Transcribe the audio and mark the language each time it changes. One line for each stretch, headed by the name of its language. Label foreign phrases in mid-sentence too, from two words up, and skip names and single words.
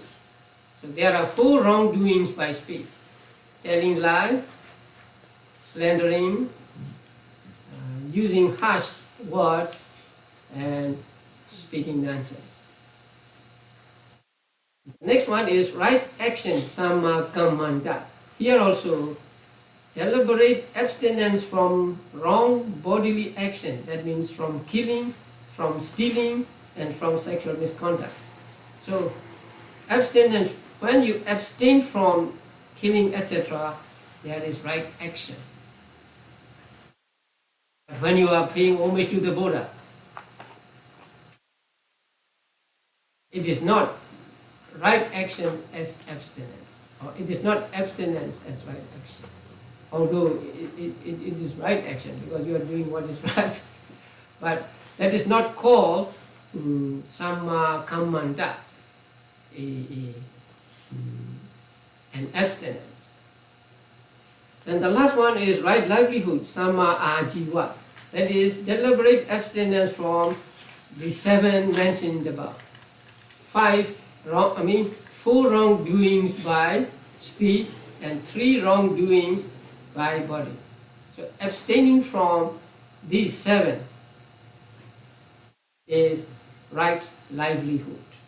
English: So there are 4 wrongdoings by speech: telling lie, slandering, using harsh words, and speaking nonsense. The next one is right action,
Pali: samma kammanta.
English: Here also, deliberate abstinence from wrong bodily action. That means from killing, from stealing, and from sexual misconduct. So, abstinence, when you abstain from killing, etc., there is right action. But when you are paying homage to the Buddha, it is not right action as abstinence, or it is not abstinence as right action. Although it is right action because you are doing what is right, but that is not called
Pali: samma kammanta,
English: an abstinence. And the last one is right livelihood,
Pali: samma ajiva.
English: That is deliberate abstinence from the 7 mentioned above. 4 wrongdoings by speech and 3 wrongdoings by body. So abstaining from these 7 is right livelihood.